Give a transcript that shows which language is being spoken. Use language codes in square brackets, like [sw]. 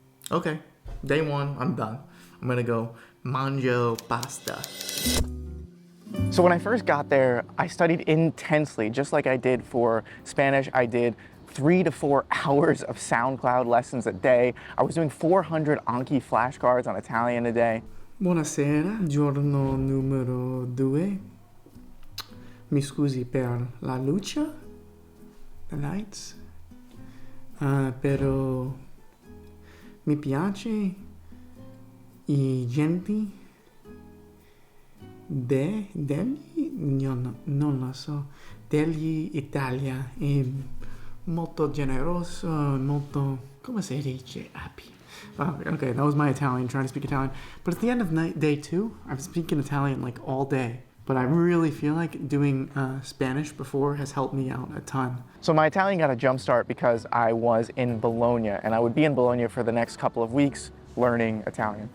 [en] Okay, day 1, I'm done. I'm gonna go [it] mangio pasta. [en] So when I first got there, I studied intensely, just like I did for Spanish. I did 3 to 4 hours of SoundCloud lessons a day. I was doing 400 Anki flashcards on Italian a day. [it] Buonasera, giorno numero 2. Mi scusi per la luce, [en] the lights, [it] però mi piace I genti degli, non lo so, degli Italia, è molto generoso, molto, come si dice, happy. [en] Okay, that was my Italian, trying to speak Italian. But at the end of day 2, I'm speaking Italian like all day. But I really feel like doing Spanish before has helped me out a ton. So my Italian got a jump start because I was in Bologna, and I would be in Bologna for the next couple of weeks learning Italian.